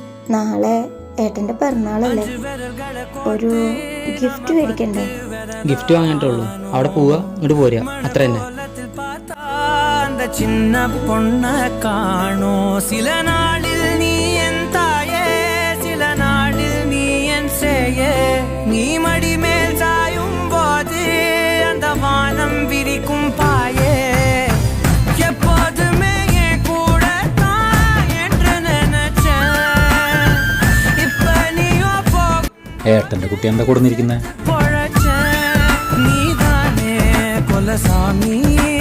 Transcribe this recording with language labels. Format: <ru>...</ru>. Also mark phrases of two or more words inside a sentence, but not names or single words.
<ml>നാളെ ഏട്ടൻ്റെ പിറന്നാളല്ലേ, ഒരു ഗിഫ്റ്റ് മേടിക്കണ്ടേ? ഗിഫ്റ്റ് വാങ്ങിയിട്ടുള്ളൂ, അവിടെ പോവുക, ഇങ്ങോട്ട് പോരുക, അത്ര തന്നെ.</ml> <ta>சின்ன பொண்ண காணோ சில நாளில் நீ என் தாயே, சில நாளில் நீ என் சேயே. நீ மடி மேல் சாயும் போது அந்த வானம் விரிக்கும் பாயே. எப்போதுமே என் கூட தான் என்று நினைச்சேன். இப்ப நீயோ</ta> <ml>ഏട്ടൻ്റെ കുട്ടി എന്താ കൊടുന്നിരിക്കുന്നത്?</ml> <ta>பொழச்ச நீதானே கொலசாமி.</ta>